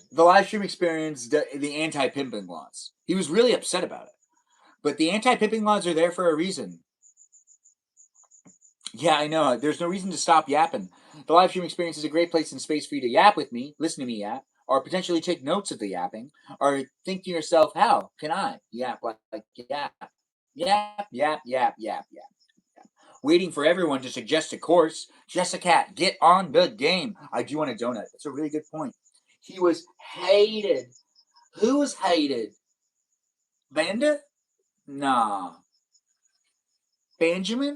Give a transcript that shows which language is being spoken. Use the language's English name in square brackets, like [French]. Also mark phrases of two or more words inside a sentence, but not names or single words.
[English] The live stream experienced the anti-pimping laws. He was really upset about it. But the anti-pimping laws are there for a reason. Yeah, I know. There's no reason to stop yapping. The live stream experience is a great place and space for you to yap with me, listen to me yap, or potentially take notes of the yapping, or think to yourself, how can I yap like yap? Yap, yap, yap, yap, yap. Waiting for everyone to suggest a course. Jessica, get on the game. I do want a donut. That's a really good point. He was hated. Who was hated? Vanda? Nah. Benjamin?